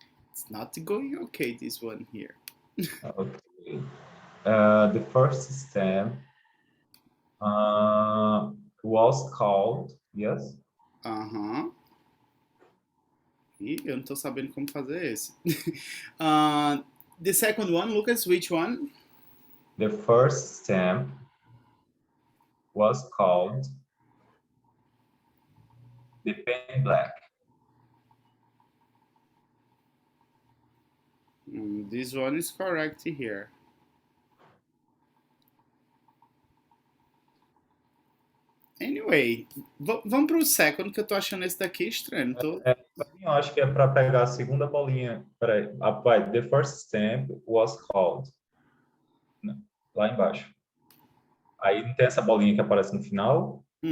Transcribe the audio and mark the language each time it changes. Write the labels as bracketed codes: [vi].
[en] It's not going okay, this one here. Okay. The first stamp was called, yes. Aham. [pt] Ih, eu não tô sabendo como fazer esse. [en] The second one, Lucas, which one? The first stamp was called the penny black. This one is correct here. Anyway, [pt] vamos pro second, que eu tô achando esse daqui estranho. Eu acho que é para pegar a segunda bolinha. Peraí, vai. [en] The first stamp was called. [pt] Lá embaixo. Aí não tem essa bolinha que aparece no final.